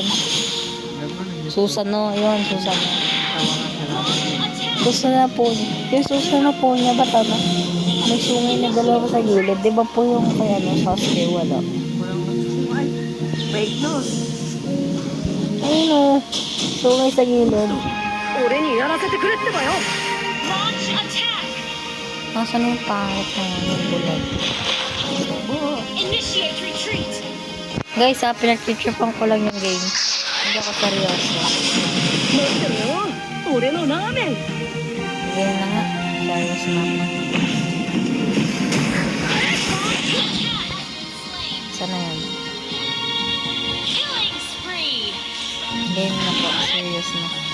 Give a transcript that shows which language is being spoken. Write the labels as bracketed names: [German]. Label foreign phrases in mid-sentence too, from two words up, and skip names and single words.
[Filipino] Susano. Yun, Susano. Susano po. Yung Susano po niya, ba't ano? May sungay na dalawa sa gilid. Di ba po yung kay ano, Sasuke? Wala. [English] Fake news. [Filipino] Ayun o. Sungay sa gilid. [Japanese] 俺にやらせてくれってばよ。 [Filipino] Nasaan yung pangit na yung bulag? [English] Initiate retreat. [Filipino] Guys, pinag-tripan ko lang yung game. Hindi ako seryoso. [Japanese] 待ってろよ。俺のラーメン。 [Filipino] Game na nga. Serious na ako. Sana yun? Game na po. Serious na.